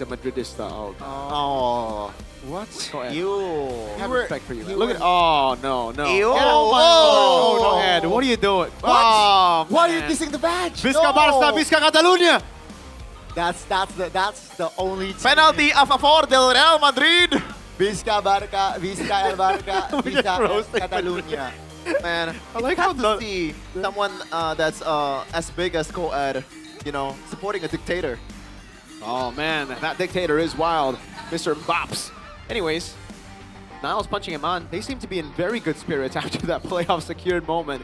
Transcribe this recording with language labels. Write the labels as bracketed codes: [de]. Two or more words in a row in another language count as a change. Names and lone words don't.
[en] He's a Madridista. Oh, Oh. What? Ed. You. I have respect for you. Man. Look at. Oh no. Ew. Get out Oh. my no, Ed. What are you doing? What? Oh, Why are you man. kissing the badge? [ca] Visca Barça, Visca Catalunya. [en] That's the only team. [es] Penalty a favor del Real Madrid. [ca] Visca Barca, Visca El Barca, Visca El Catalunya. [en] Man, I like how how to see someone that's as big as Koed, you know, supporting a dictator. Oh man, that dictator is wild, Mr. Bops. Anyways, Niles punching him on. They seem to be in very good spirits after that playoff secured moment.